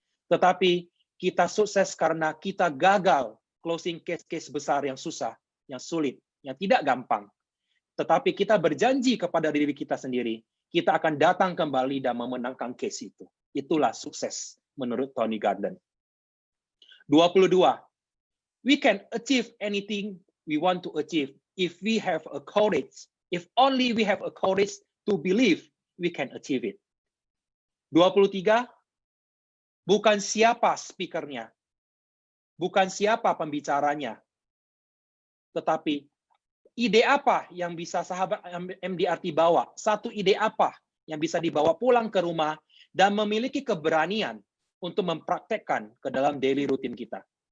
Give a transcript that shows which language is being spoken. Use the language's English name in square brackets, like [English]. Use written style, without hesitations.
[Indonesian] Tetapi kita sukses karena kita gagal closing case-case besar yang susah, yang sulit, yang tidak gampang. Tetapi kita berjanji kepada diri kita sendiri, kita akan datang kembali dan memenangkan case itu. Itulah sukses menurut Tony Gordon. 22. [English] We can achieve anything we want to achieve if we have a courage. If only we have a courage to believe we can achieve it. 23. [Indonesian] Bukan siapa speakernya, bukan siapa pembicaranya, tetapi ide apa yang bisa sahabat MDRT bawa, satu ide apa yang bisa dibawa pulang ke rumah dan memiliki keberanian untuk mempraktekkan ke dalam daily rutin kita.